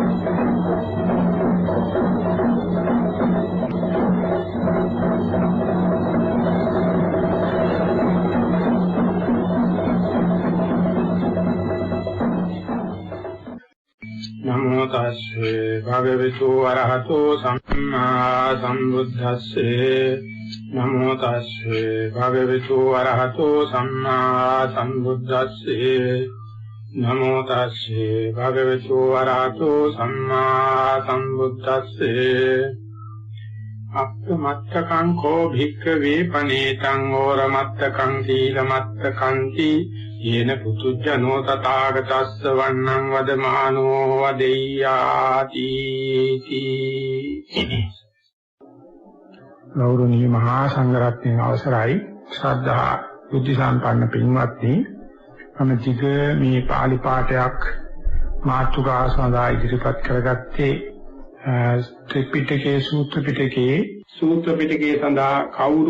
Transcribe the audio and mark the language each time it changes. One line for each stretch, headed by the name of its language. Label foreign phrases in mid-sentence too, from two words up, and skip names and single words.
Pali: නමෝ තස්සේ භගවතු වරහතෝ සම්මා සම්බුද්දස්සේ නමෝ තස්සේ භගවතු වරහතෝ සම්මා සම්බුද්දස්සේ නමෝ තස්සේ භගවතු වරහතෝ සම්මා සම්බුද්දස්සේ අප්පමත්තකං කෝ භික්ඛවේ පනේතං ඕරමත්තකං සීලමත්තකංති යේන පුතුජනෝ තථාගතස්ස වන්නං වදමානෝ වදෙය්‍යාති
Sinhala: ගෞරවනීය මහා සංඝරත්නයේ අවසරයි ශ්‍රද්ධා බුද්ධ සම්පන්න පින්වත්නි මම ටික මේ පාලි පාඨයක් මාතෘකාව සඳහා ඉදිරිපත් කරගත්තේ ත්‍රිපිටකයේ සූත්‍ර පිටකයේ සඳහා කවුරු